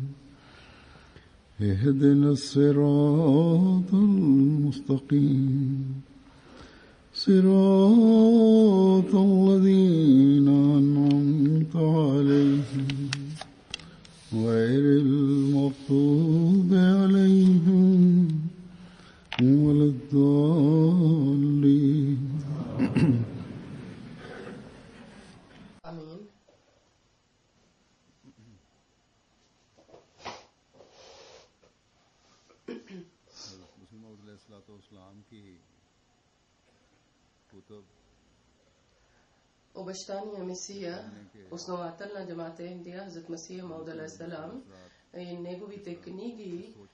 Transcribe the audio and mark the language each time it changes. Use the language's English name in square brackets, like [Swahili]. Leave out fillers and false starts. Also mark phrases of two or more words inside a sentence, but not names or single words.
[Arabic] اهدنا الصراط المستقيم صراط الذين أنعمت عليهم غير المغضوب عليهم ولا الضالين. आमीन। [Bulgarian] Обещания Месия, основател на Джамата Индия, Хазрат Масия Мауд алейхиссалам, и неговите книги,